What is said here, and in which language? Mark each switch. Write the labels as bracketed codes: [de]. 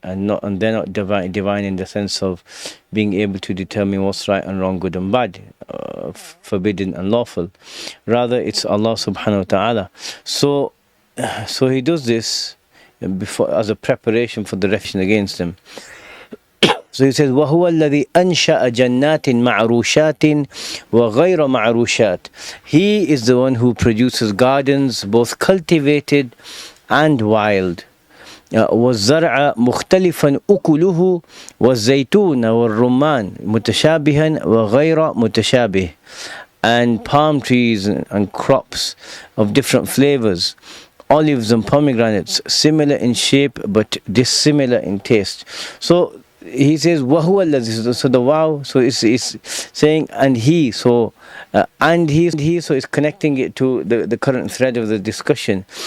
[en] And they're not divine in the sense of being able to determine what's right and wrong, good and bad, forbidden and lawful. Rather, it's Allah subhanahu wa ta'ala. So He does this before as a preparation for the reflection against them. So He says, [ar] وَهُوَ الَّذِي أَنْشَأَ جَنَّاتٍ مَعْرُوشَاتٍ وَغَيْرَ مَعْرُوشَاتٍ. [en] He is the one who produces gardens, both cultivated and wild. [ar] والزرع مختلفا أكله والزيتون والرمان متشابها وغير متشابه. [en] And palm trees and crops of different flavors, olives and pomegranates, similar in shape but dissimilar in taste. So He says, [ar] وَهُوَ الَّذِي. [en] So the wow, so it's saying, and He, so so it's connecting it to the current thread of the discussion.